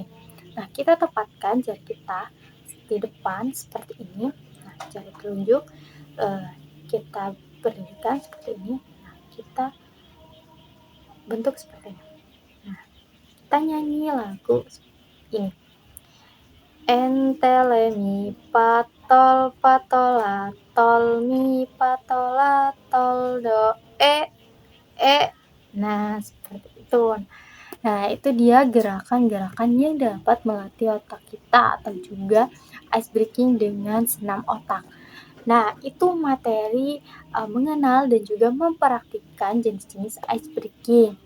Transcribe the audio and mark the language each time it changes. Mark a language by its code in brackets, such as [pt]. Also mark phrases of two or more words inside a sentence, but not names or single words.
[id] Nah, kita tepatkan jari kita di depan seperti ini. Nah, jari telunjuk kita berdirikan seperti ini. Nah, kita bentuk seperti ini. Nah, kita nyanyi lagu ini. Entele mi patol patola tol mi patola tol do e. Nah, seperti itu. Nah, itu dia gerakan-gerakan yang dapat melatih otak kita atau juga [en] ice breaking [id] dengan senam otak. Nah, itu materi mengenal dan juga mempraktikkan jenis-jenis [en] ice breaking.